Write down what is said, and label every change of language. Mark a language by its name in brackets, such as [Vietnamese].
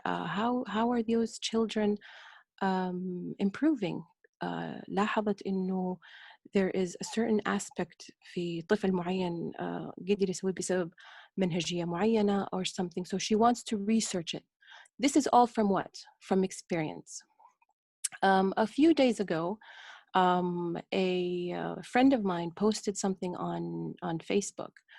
[English] How are those children improving? [Arabic] لاحظت إنه [English] there is a certain aspect [Arabic] في طفل معين قدر يسوي بسبب منهجية معينة [English] or something. So she wants to research it. This is all from what? From experience. A few days ago, a friend of mine posted something on Facebook.